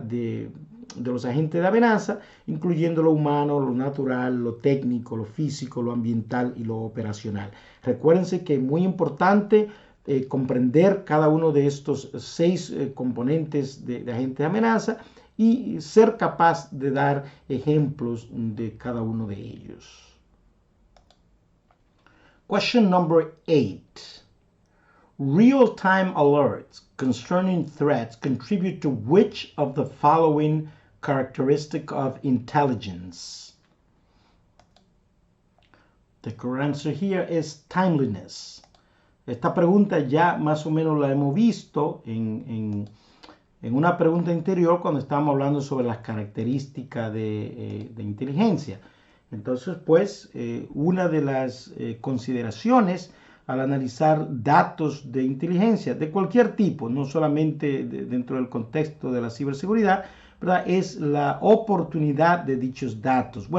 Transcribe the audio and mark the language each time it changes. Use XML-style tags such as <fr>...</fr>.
<es>De los agentes de amenaza, incluyendo lo humano, lo natural, lo técnico, lo físico, lo ambiental y lo operacional. Recuérdense que es muy importante comprender cada uno de estos 6 componentes de agentes de amenaza y ser capaz de dar ejemplos de cada uno de ellos.</es> <en>Question number 8. Real-time alerts concerning threats contribute to which of the following characteristic of intelligence? The correct answer here is timeliness.</en> <es>Esta pregunta ya más o menos la hemos visto en una pregunta anterior cuando estábamos hablando sobre las características de inteligencia. Entonces, pues, una de las consideraciones al analizar datos de inteligencia de cualquier tipo, no solamente dentro del contexto de la ciberseguridad, ¿verdad?, es la oportunidad de dichos datos.</es>